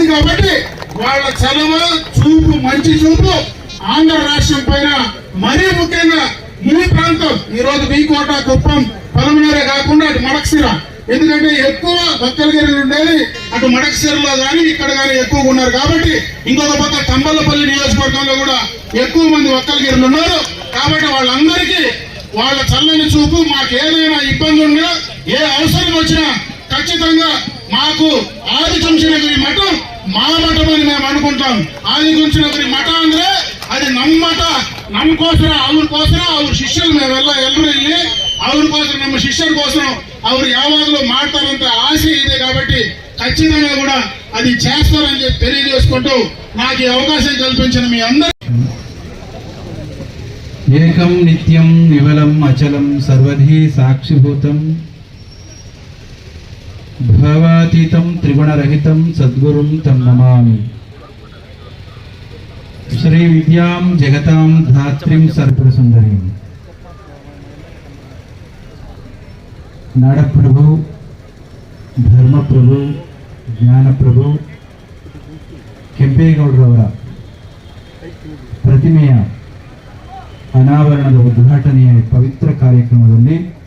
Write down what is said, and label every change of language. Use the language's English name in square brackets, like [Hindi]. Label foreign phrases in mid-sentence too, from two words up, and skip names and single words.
[Telugu] కాబట్టి వాళ్ళ చలవ చూపు, మంచి చూపు ఆంధ్ర రాష్ట్రం పైన మరీ ముఖ్యంగా ఈ ప్రాంతం ఈ రోజు వీకోట, కుప్పం, పలమనేరే కాకుండా అటు మడకశిర, ఎందుకంటే ఎక్కువ భక్తలగిరిలు ఉండేది అటు మడకశిరలో కానీ ఇక్కడ కానీ ఎక్కువగా ఉన్నారు. కాబట్టి ఇంకొక పక్క తంబలపల్లి నియోజకవర్గంలో కూడా ఎక్కువ మంది భక్తలగిరిలు ఉన్నారు. కాబట్టి వాళ్ళందరికీ వాళ్ళ చల్లని చూపు, మాకు ఏదైనా ఇబ్బంది ఉన్నా ఏ అవసరం వచ్చినా ఖచ్చితంగా మాకు ఆదిచుంచనగిరి మఠం మా మఠం అని మేము అనుకుంటాం. [Kannada] ಆದಿಚುಂಚನಗಿರಿ ಮಠ ಅಂದ್ರೆ అది ನಮ್ಮ ಮಠ, ನಮಗೋಸ್ಕರ ಅವ್ರ ಶಿಷ್ಯರು ನಾವೆಲ್ಲ ಎಲ್ಲರೂ ಇಲ್ಲಿ ಅವ್ರಿಗೋಸ್ಕರ ನಮ್ಮ ಶಿಷ್ಯರ కోసం ಅವ್ರು ಯಾವಾಗಲೂ ಮಾಡ್ತಾರಂತ ఆశ ಇದೆ. [Telugu] కాబట్టి ఖచ్చితంగా కూడా అది చేస్తారని చెప్పి తెలియజేసుకుంటూ నాకు ఈ అవకాశం కల్పించిన మీ అందరూ [Sanskrit] ఏకం నిత్యం విమలం అచలం సర్వధి సాక్షిభూతం భావాతీతం త్రిగుణరహితం సద్గురుం తం నమామి. శ్రీ విద్యాం జగతాం ధాత్రిం సర్వసుందరీం. [Kannada] ನಾಡಪ್ರಭು, ಧರ್ಮಪ್ರಭು, ಜ್ಞಾನಪ್ರಭು ಕೆಂಪೇಗೌಡರವರ ಪ್ರತಿಮೆಯ ಅನಾವರಣದ ಉದ್ಘಾಟನೆಯ ಪವಿತ್ರ ಕಾರ್ಯಕ್ರಮದಲ್ಲಿ